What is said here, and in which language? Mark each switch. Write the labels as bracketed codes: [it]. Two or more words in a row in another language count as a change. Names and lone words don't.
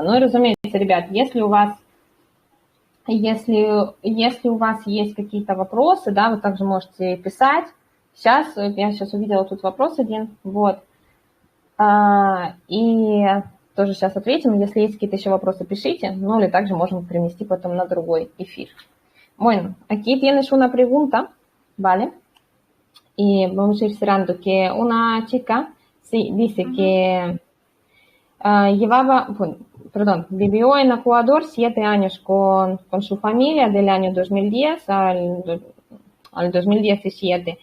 [ru] Ну и, разумеется, ребят, если у вас есть какие-то вопросы, да, вы также можете писать. Я сейчас увидела тут вопрос один, вот. И тоже сейчас ответим. Если есть какие-то еще вопросы, пишите, ну или также можем перенести потом на другой эфир. [es] Bueno, aquí tienes una pregunta, ¿vale? Y vamos a ir cerrando, que una chica dice que vivió en Ecuador 7 años con su familia del año 2010 al 2017.